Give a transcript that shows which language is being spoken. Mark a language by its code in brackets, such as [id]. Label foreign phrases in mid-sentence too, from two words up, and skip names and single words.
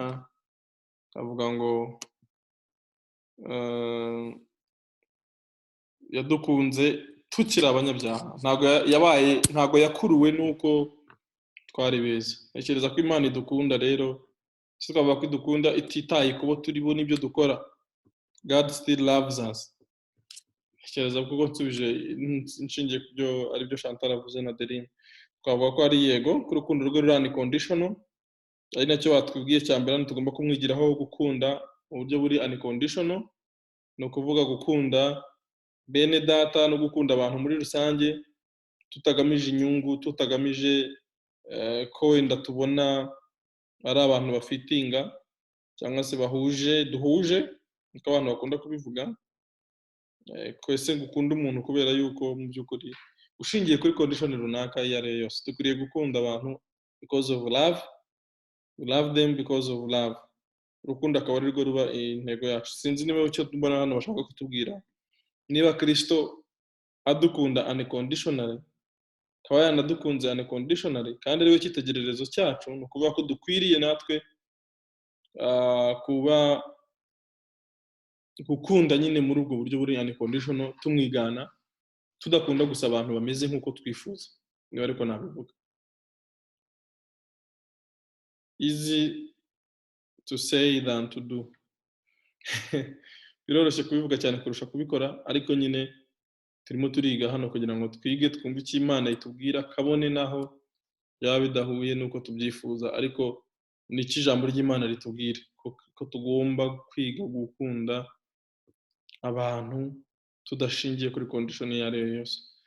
[rw] Avuga ngo yadukunze tukiri abanyabyaha, ntabwo yakuruwe nuko twari beza. Ntekereza ko Imana idukunda rero, twavuga ko idukunda ititaye kubo turi bo n'ibyo dukora. [en] God still loves us. [rw] Ntekereza ko nsubije inshingiye ku byo ari byo Chantal avuze na Adeline, twavuga ko ari yego ko urukundo rwe ruri unconditional, ari nacyo watwibwiye cya mbere, tugomba kumwigiraho gukunda mu buryo buri unconditional. Ni ukuvuga gukunda bene data no gukunda abantu muri rusange, tutagamije inyungu, tutagamije ko wenda tubona ari abantu bafitinga cyangwa se duhuje, niko abantu bakunda kubivuga. Kwese gukunda umuntu kubera yuko mu by'ukuri ushingiye kuri condition runaka iyo ari yo yose. Dukwiriye gukunda abantu [en] because of love, we love them because of love. [rw] Urukundo akaba ari rwo ruba intego yacu. Sinzi niba icyo mbona hano bashaka kutubwira, niba Kristo adukunda unconditionally, akaba yanadukunze unconditionally, kandi ariwe cyitegererezo cyacu, ni ukuvuga ko dukwiriye natwe kuba gukunda nyine muri ubwo buryo buri unconditional, tumwigana, tudakunda gusa abantu bameze nk'uko twifuza. Niba ariko nabivuga. [en] Easy to say than to do. [rw] Biroroshye kubivuga cyane kurusha kubikora, ariko nyine turimo turiga hano kugira ngo twige twumve icyo Imana itubwira, kabone naho byaba bidahuye nuko tubyifuza, ariko n'iki ijambo ry'Imana ritubwira ko tugomba kwiga gukunda abantu tudashingiye kuri condition iyo ari yo yose.